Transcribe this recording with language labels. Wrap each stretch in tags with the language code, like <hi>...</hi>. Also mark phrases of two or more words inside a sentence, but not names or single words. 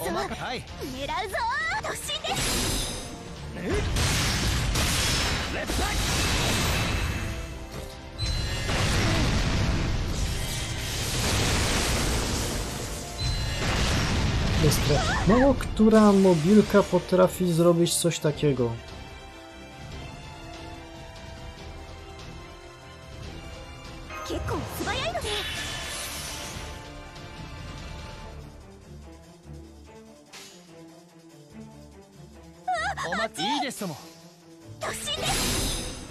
<ja>はい。狙うぞー。突進です。レッツバック。</ja> <pl>Mało która mobilka potrafi zrobić coś takiego.</pl> <ja>結構素早いので。お待ちいいですとも。突進です。</ja>